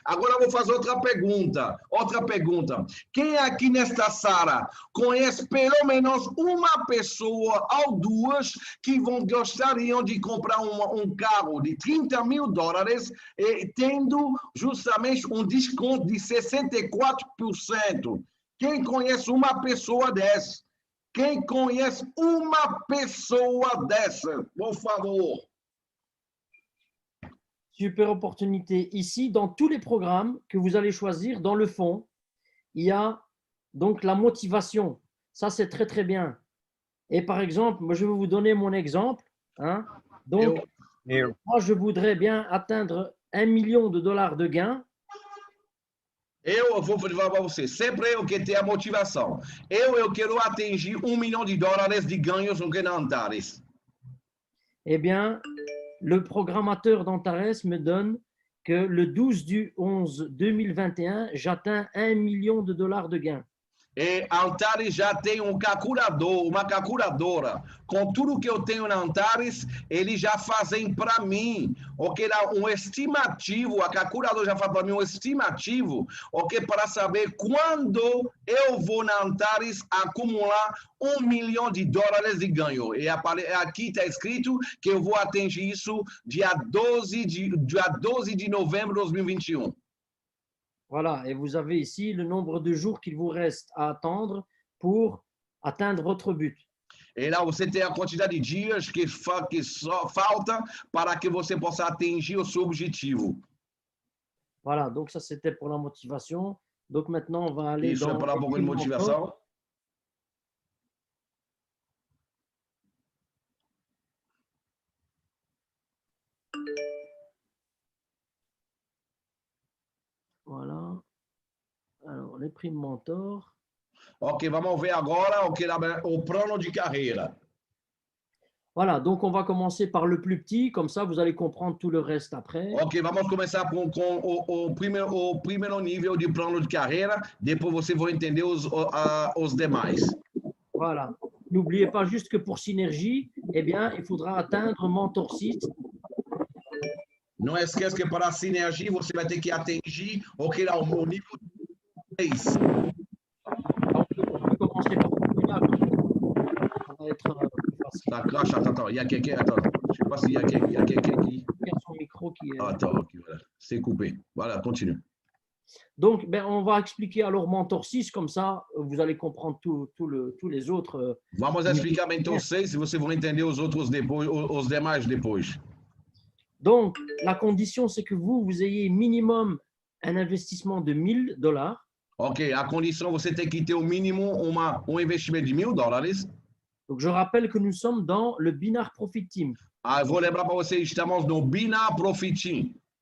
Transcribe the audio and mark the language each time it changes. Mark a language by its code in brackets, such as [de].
[pt] Agora eu vou fazer outra pergunta. Quem aqui nesta sala conhece pelo menos uma pessoa ou duas que gostariam de comprar um carro de $30.000 tendo justamente um desconto de 64%? Quem conhece uma pessoa dessa? Quem conhece uma pessoa dessa? Por favor. [fr] Super opportunité. Ici, dans tous les programmes que vous allez choisir, dans le fond, il y a donc la motivation. Ça, c'est très, très bien. Et par exemple, moi, je vais vous donner mon exemple. Hein. Donc, moi, je voudrais bien atteindre $1 million de gains. [pt] Eu vou falar para você, sempre eu que tenho a motivação. Eu quero atingir $1 milhão de ganhos no Antares. [fr] Eh bien, le programmateur d'Antares me donne que le 12/11/2021, j'atteins $1 million de gains. [pt] E Antares já tem uma calculadora com tudo que eu tenho na Antares, eles já fazem para mim, ok? Um estimativo, a calculadora já faz para mim um estimativo, ok? Para saber quando eu vou na Antares acumular $1 milhão de ganho. E aqui está escrito que eu vou atingir isso dia 12 de novembro de 2021. [fr] Voilà, et vous avez ici le nombre de jours qu'il vous reste à attendre pour atteindre votre but. [pt] E lá você tem a quantidade de dias que só falta para que você possa atingir o seu objetivo. [fr] Voilà, donc ça c'était pour la motivation. Donc maintenant on va aller [pt] Isso [fr] dans [pt] é para um pouco de motivação. [fr] Voilà. Alors, les primes mentor. [pt] Ok, vamos ver agora o plano de carreira. [fr] Voilà, donc on va commencer par le plus petit, comme ça vous allez comprendre tout le reste après. [pt] Ok, vamos começar com o primeiro nível de plano de carreira, depois você vai entender os demais. [fr] Voilà. N'oubliez pas juste que pour Synergie, eh bien, il faudra atteindre Mentor 6. [pt] Não esqueça que para a Synergie você vai ter que atingir o nível 3. [fr] Donc, on peut commencer par celui-là. Ça va être plus facile. Attends, il y a quelqu'un, attends, je ne sais pas s'il y a quelqu'un qui... Il y a son micro qui est... Attends, ok, voilà, c'est coupé. Voilà, continue. Donc, on va expliquer alors Mentor 6, comme ça, vous allez comprendre tous les autres. [pt] Vamos explicar Mentor 6, se você vai entender os demais depois. [fr] Donc, la condition, c'est que vous ayez minimum un investissement de $1000. [pt] Ok, a condição você ter que ter o mínimo investimento de $1000. [fr] Donc, je rappelle que nous sommes dans le Binar Profit Team. [pt] Ah, eu vou lembrar para vocês, estamos no Binar Profit Team.